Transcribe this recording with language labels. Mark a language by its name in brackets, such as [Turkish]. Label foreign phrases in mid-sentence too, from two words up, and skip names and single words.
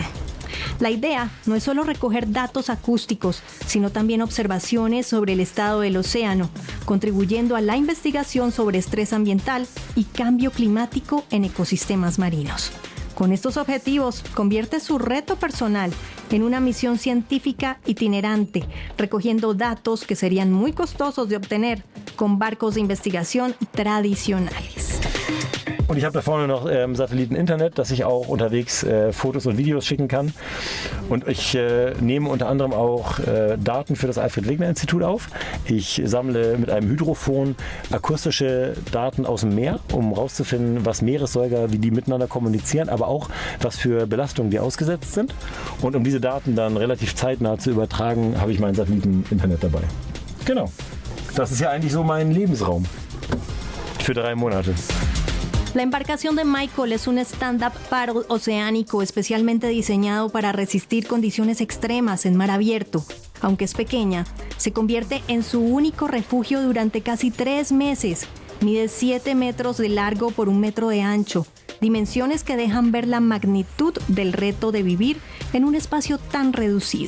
[Spanish] La idea no es solo recoger datos acústicos, sino también observaciones sobre el estado del océano, contribuyendo a la investigación sobre estrés ambiental y cambio climático en ecosistemas marinos. Con estos objetivos, convierte su reto personal en una misión científica itinerante, recogiendo datos que serían muy costosos de obtener con barcos de investigación tradicionales. [German] Und ich habe da vorne noch Satelliten-Internet, dass ich auch unterwegs Fotos und Videos schicken kann. Und ich nehme unter anderem auch Daten für das Alfred-Wegener-Institut auf. Ich sammle mit einem Hydrofon akustische Daten aus dem Meer, um herauszufinden, was Meeressäuger, wie die miteinander kommunizieren, aber auch, was für Belastungen die ausgesetzt sind. Und um diese Daten dann relativ zeitnah zu übertragen, habe ich mein Satelliten-Internet dabei. Genau. Das ist ja eigentlich so mein Lebensraum. Für 3 Monate. [Spanish] La embarcación de Michael es un [English] stand-up paddle [Spanish] oceánico especialmente diseñado para resistir condiciones extremas en mar abierto. Aunque es pequeña, se convierte en su único refugio durante casi 3 meses. Mide 7 metros de largo por 1 metro de ancho, dimensiones que dejan ver la magnitud del reto de vivir en un espacio tan reducido.